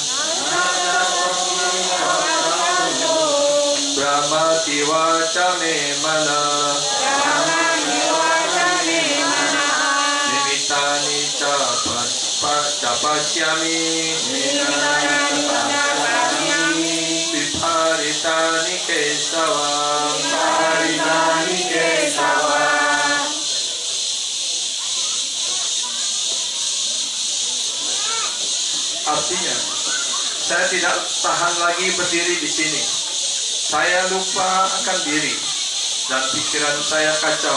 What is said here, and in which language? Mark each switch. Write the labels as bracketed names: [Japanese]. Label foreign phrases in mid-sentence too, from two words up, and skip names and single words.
[Sanskrit] Brahma tivaca me mana Nimitani capasyami Viparitani kesavam [Indonesian] Artinya, saya tidak tahan lagi berdiri di sini. Saya lupa akan diri dan pikiran saya kacau.